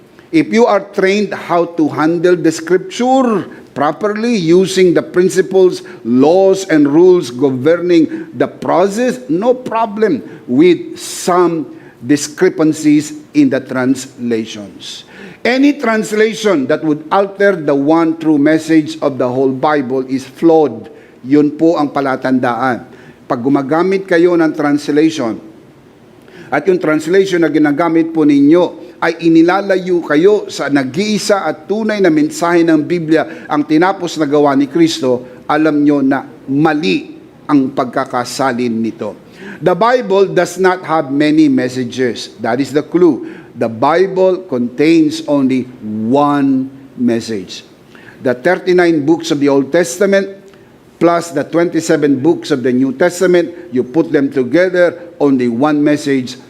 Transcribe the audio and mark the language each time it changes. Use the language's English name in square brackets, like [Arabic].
[English] If you are trained how to handle the scripture properly using the principles, laws, and rules governing the process, no problem with some discrepancies in the translations. Any translation that would alter the one true message of the whole Bible is flawed. [Filipino] Yun po ang palatandaan. Pag gumagamit kayo ng translation, at yung translation na ginagamit po ninyo ay inilalayo kayo sa nag-iisa at tunay na mensahe ng Biblia, ang tinapos na gawa ni Kristo, alam nyo na mali ang pagkakasalin nito. [English] The Bible does not have many messages. That is the clue. The Bible contains only one message. The 39 books of the Old Testament plus the 27 books of the New Testament, you put them together, only one message.